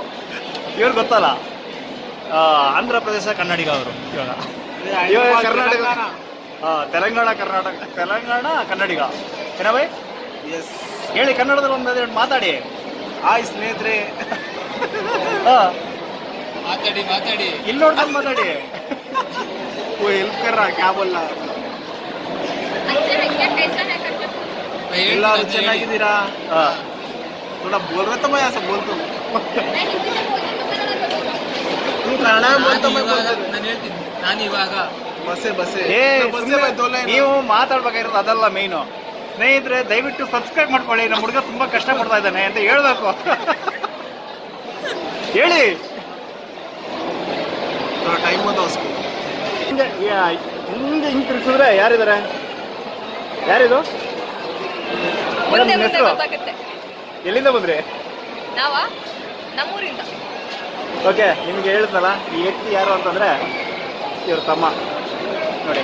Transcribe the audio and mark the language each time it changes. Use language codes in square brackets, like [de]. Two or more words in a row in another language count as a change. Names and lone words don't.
[kn] ಇವ್ರು ಗೊತ್ತಲ್ಲ, ಆಂಧ್ರ ಪ್ರದೇಶ ಕನ್ನಡಿಗ ಅವರು. ಇವಾಗ ಕರ್ನಾಟಕ, ತೆಲಂಗಾಣ ಕನ್ನಡಿಗ ಏನ ಬೈ? ಎಸ್, ಹೇಳಿ ಕನ್ನಡದಲ್ಲಿ ಒಂದು ಮಾತಾಡಿ. ಹಾಯ್ ಸ್ನೇಹಿತರೆ. ಮಾತಾಡಿ ಇಲ್ಲಿ ನೋಡ್ಕೊಂಡು ಮಾತಾಡಿ. [hi] वो हेल्प कर रहा, क्या बोल रहा? [kn] ಎಲ್ಲರೂ ಚೆನ್ನಾಗಿದ್ದೀರಾ ಹಾಂ [hi] थोड़ा बोल रहे तो मैं ऐसा बोल दूँ तू कन्नड़ में बोल तो मैं बोल [kn] ನಾನು ಹೇಳ್ತೀನಿ ನಾನು ಇವಾಗ बसे बसे ಏ [hi] बसे में दो लाइन [kn] ನೀವು ಮಾತಾಡ್ಬೇಕಾಗಿರೋದು ಅದಲ್ಲ ಮೇಯ್ನು. ಸ್ನೇಹಿತರೆ ದಯವಿಟ್ಟು ಸಬ್ಸ್ಕ್ರೈಬ್ ಮಾಡ್ಕೊಳ್ಳಿ, ನಮ್ಮ ಹುಡುಗ ತುಂಬ ಕಷ್ಟಪಡ್ತಾ ಇದ್ದಾನೆ ಅಂತ ಹೇಳ್ಬೇಕು. ಹೇಳಿ [hi] थोड़ा टाइम होता उसको [kn] ಹಿಂಗೆ ಹಿಂಗೆ ತಿರ್ಸಿದ್ರೆ ಯಾರಿದ್ದಾರೆ? ಯಾರಿದು? ಮುಂದೆ ನಿಮ್ಮ ಮುಂದೆ ಹೆಸರು? ಗೊತ್ತಾಗುತ್ತೆ. ಎಲ್ಲಿಂದ ಬಂದ್ರಿ? ನಾವ ನಮ್ಮೂರಿಂದ ಓಕೆ, ನಿಮ್ಗೆ ಹೇಳಿದ್ನಲ್ಲ ಈ ವ್ಯಕ್ತಿ ಯಾರು ಅಂತಂದ್ರೆ ಇವ್ರ ತಮ್ಮ ನೋಡಿ.